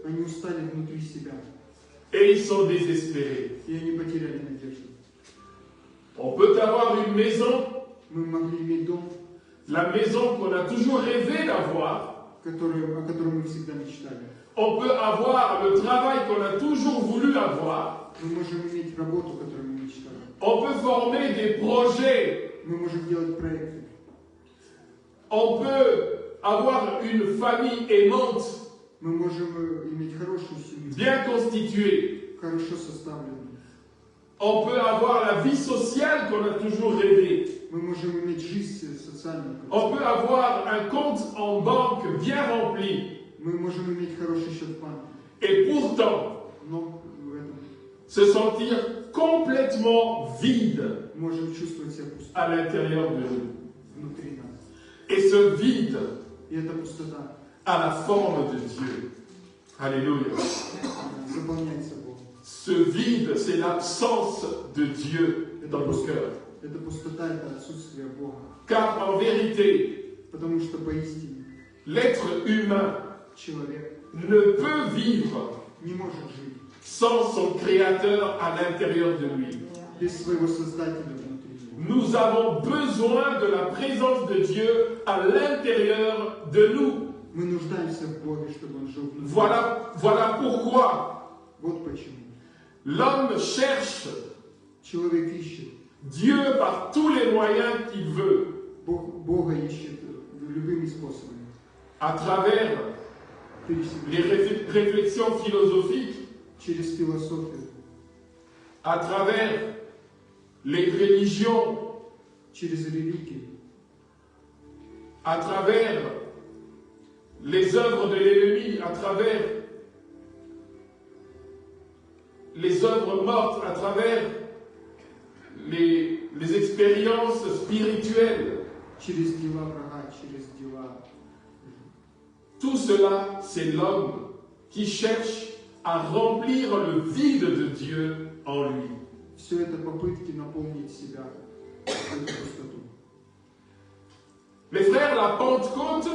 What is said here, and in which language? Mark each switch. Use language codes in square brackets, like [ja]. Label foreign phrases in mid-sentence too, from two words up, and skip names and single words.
[ru] Они устали внутри себя. [fr] et ils sont désespérés. [ru] И они потеряли надежду. [fr] On peut avoir une maison, [ru] Мы могли иметь дом, [fr] la maison qu'on a toujours rêvé d'avoir. [ru] о котором мы всегда мечтали. [fr] On peut avoir le travail qu'on a toujours voulu avoir. [ru] Мы можем иметь работу, которую мы мечтали. [fr] On peut former des projets. [ru] Мы можем делать проекты. [fr] On peut avoir une famille aimante, [ru] Мы можем иметь хорошую семью, [fr] bien constituée. [ru] хорошо составленную. [fr] On peut avoir la vie sociale qu'on a toujours rêvé. [ru] Мы можем иметь жизнь социальную. [fr] On peut avoir un compte en banque bien rempli. [ru] Мы можем иметь хороший счет в банке. [fr] Et pourtant, [ru] Но в этом [fr] se sentir complètement vide [ru] можем чувствовать себя пустым [fr] à l'intérieur de nous. [ru] внутри нас. [fr] Et ce vide [ru] И эта пустота [fr] a la forme de Dieu. Alléluia. [ru] заполняется Богом. [fr] Ce vide, c'est l'absence de Dieu dans nos cœurs. [ru] Эта пустота – это отсутствие Бога. [fr] Car en vérité, [ru] Потому что поистине [fr] l'être humain [ru] человек [fr] ne peut vivre [ru] не может жить [fr] sans son Créateur à l'intérieur de lui. [ru] без своего Создателя внутри него. [fr] Nous avons besoin de la présence de Dieu à l'intérieur de nous. [ru] Мы нуждаемся в Боге, чтобы Он жил внутри. [fr] Voilà pourquoi [ru] Вот почему. [fr] l'homme cherche [ru] Человек ищет. [fr] Dieu par tous les moyens qu'il veut, [ru] Бога ищет любыми способами. [fr] à travers les réflexions philosophiques, [ru] Через философию, [fr] à travers les religions, [ru] через религию, [fr] à travers les œuvres de l'ennemi, à travers les œuvres mortes, à travers les expériences spirituelles. [ru] через дела врага, через дела. [fr] Tout cela, c'est l'homme qui cherche à remplir le vide de Dieu en lui. [ru] Все это попытки наполнить себя, эту пустоту. [fr] Mes frères, la Pentecôte